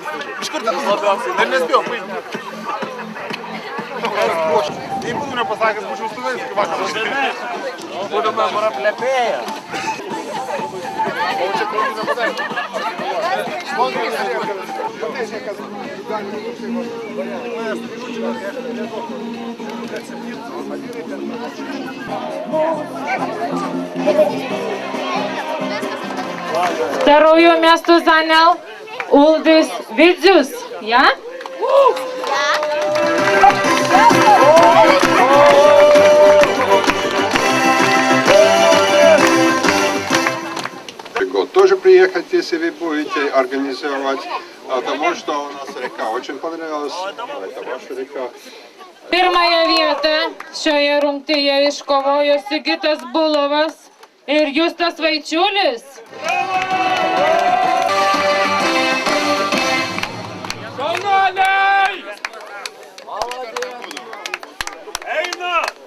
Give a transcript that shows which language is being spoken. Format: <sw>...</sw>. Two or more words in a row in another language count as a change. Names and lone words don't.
<lt>Iš karto labiausiai. Dar nespėjau paimti. Jei būtų nepasakęs, būčiau stovėjęs iki vakaro. Būdama mara plepėja. O čia kalbų nepasakė.</lt> <ru>Второе место занял Улдис Видзюс. Я? Тоже приехать, если вы будете организовать, потому что у нас река очень понравилась. Это ваша река.</ru> <lt>Pirmąją vietą šioje rungtyje iškovojo Sigitas Bulovas ir Justas Vaičiulis. Šaunuoliai! Eina!</lt>